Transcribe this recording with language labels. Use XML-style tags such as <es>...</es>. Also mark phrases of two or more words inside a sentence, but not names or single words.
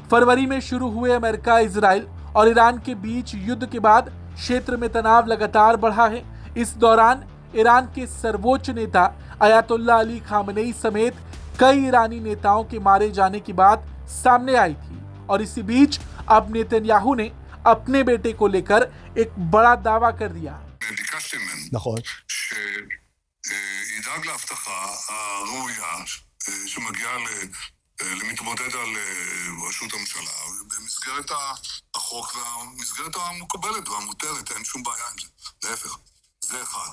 <hi>फरवरी में शुरू हुए अमेरिका, इजराइल और ईरान के बीच युद्ध के बाद क्षेत्र में तनाव लगातार बढ़ा है। इस दौरान ईरान के सर्वोच्च नेता अयातुल्ला अली खामनेई समेत कई ईरानी नेताओं के मारे जाने की बात सामने आई थी और इसी बीच अब नेतन्याहू ने अपने बेटे को लेकर एक बड़ा दावा कर दिया।</hi> <he>ביקשתי ממנו נכון. שידאג להבטחה הראויה שמגיעה למתמודד על ראשות הממשלה במסגרת החוק והמסגרת המקובלת והמותרת, אין שום בעיה עם זה, להפך, זה אחד.</he>